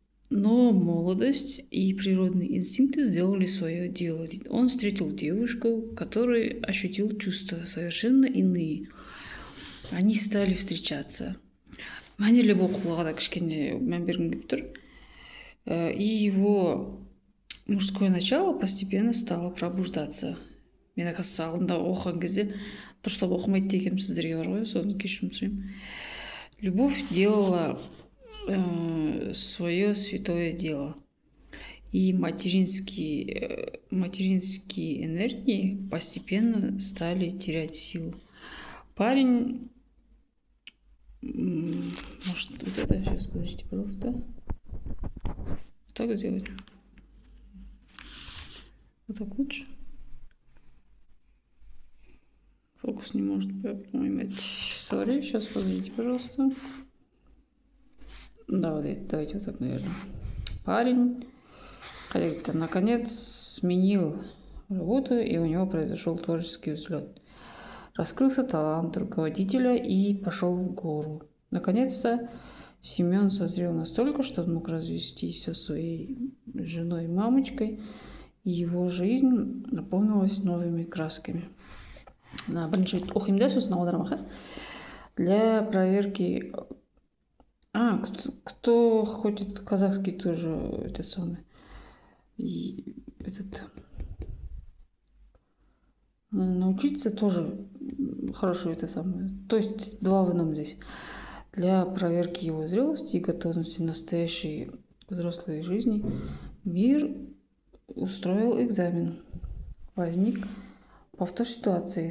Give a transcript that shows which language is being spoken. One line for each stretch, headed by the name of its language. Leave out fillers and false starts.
Russian: Но молодость и природные инстинкты сделали свое дело. Он встретил девушку, которой ощутил чувства совершенно иные. Они стали встречаться.
Kazakh: Мәнерлеп оқуға да кішкене мән бергім келіп тұр.
Russian: И его мужское начало постепенно стало пробуждаться.
Kazakh: Мен оказывается алдында оқыған кезде дұрыстап оқымайды дегенім сіздерге бар ғой, соны кешірім сұраймын.
Russian: Любовь делала свое святое дело. И материнские энергии постепенно стали терять силу. Парень... Может, вот это сейчас, подождите, пожалуйста. Вот так сделать. Вот так лучше. Фокус не может поймать. Sorry, сейчас, подождите, пожалуйста. Да, вот это, давайте вот так, наверное. Парень как-то наконец сменил работу, и у него произошел творческий взлет. Раскрылся талант руководителя и пошел в гору. Наконец-то Семен созрел настолько, что мог развестись со своей женой и мамочкой, и его жизнь наполнилась новыми красками.
Kazakh: Бірінші рет оқимын да, сосын аудармаға.
Russian: Для проверки... кто хочет казахский тоже, это самое. И научиться тоже хорошо, это самое. То есть два в одном здесь. Для проверки его зрелости и готовности настоящей взрослой жизни мир устроил экзамен. Возник Повтор ситуации.